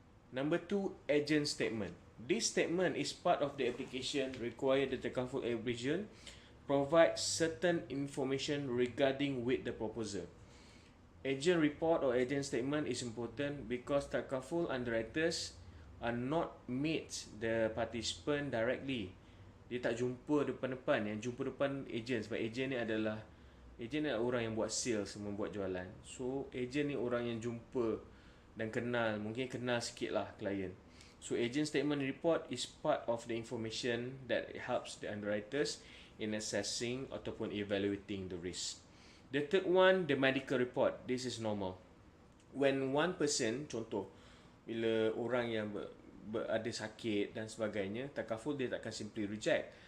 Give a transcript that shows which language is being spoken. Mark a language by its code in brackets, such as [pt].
[en] Number 2, agent statement. This statement is part of the application required the Takaful agent provide certain information regarding with the proposal. Agent report or agent statement is important because Takaful underwriters are not meet the participant directly. [ms] Dia tak jumpa depan-depan. Yang jumpa depan agent, sebab agent ni adalah orang yang buat sales, membuat jualan. So agent ni orang yang jumpa dan kenal, mungkin kenal sikit lah klien. [en] So agent statement report is part of the information that helps the underwriters in assessing ataupun evaluating the risk. The third one, the medical report. This is normal. When one person, [ms] contoh, bila orang yang ada sakit dan sebagainya, Takaful dia takkan [en] simply reject.